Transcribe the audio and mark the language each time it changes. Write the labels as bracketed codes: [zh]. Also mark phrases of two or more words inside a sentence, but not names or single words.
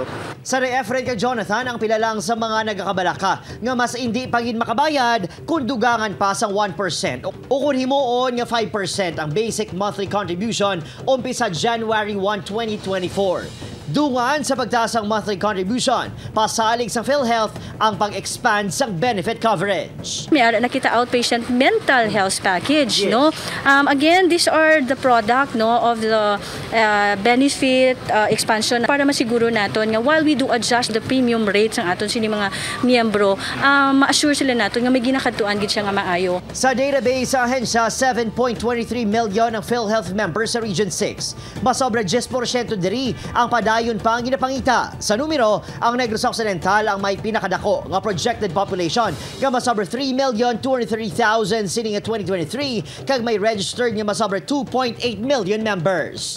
[hil] Sa Efren kay Jonathan ang pilalang sa mga nagakabalaka nga mas hindi pagin makabayad kung dugangan pa sang 1% o kung himuon nga 5% ang [en] basic monthly contribution [hil] umpisa January 1, 2024. Dungan sa pagtaas ng [en] monthly contribution, [hil] pasalig sa PhilHealth ang pag-expand sa [en] benefit coverage. [hil] May ara nakita [en] outpatient mental health package, yes. No? Again, these are the product of the benefit expansion [hil] para masiguro naton nga [en] while we do adjust the premium rates [hil] ng aton sini mga miyembro, ma-assure sila naton nga may ginakadtuan gid siya nga maayo. Sa database sa ahensya, 7.23 million ang PhilHealth members sa Region 6. Masobra 10% diri ang padayon pa ang ginapangita. Sa numero, ang Negros Occidental ang may pinakadako nga [en] projected population [hil] nga masobra 3,233,000 sini nga 2023 kag may registered nga masobra 2.8 million members.